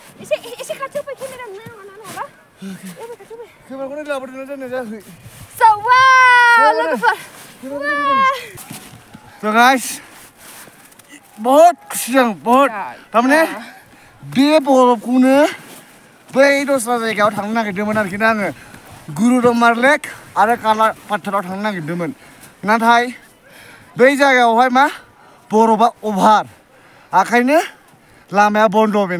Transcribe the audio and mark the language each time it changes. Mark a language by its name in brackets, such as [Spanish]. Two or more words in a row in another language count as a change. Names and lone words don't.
[Bodo] एसे खाथियाव फै केमेरा नङाबा केमेराखौनो लाबोदोंना दोननाय जायाखै सौवा लोगोफोर [Hindi] तो गाइस बहुत खुशी [Bodo] जां बहुत थारमाने बे बरफखौनो बै दस्रा जायगायाव थांनो नागिरदोंमोन आरोखि ना आङो गुरुदमार लेक आरो काला पाथाराव थांनो नागिरदोंमोन नाथाय बै जायगायावहाय मा बरफा अभार आखायनो लामाया बन्द बेना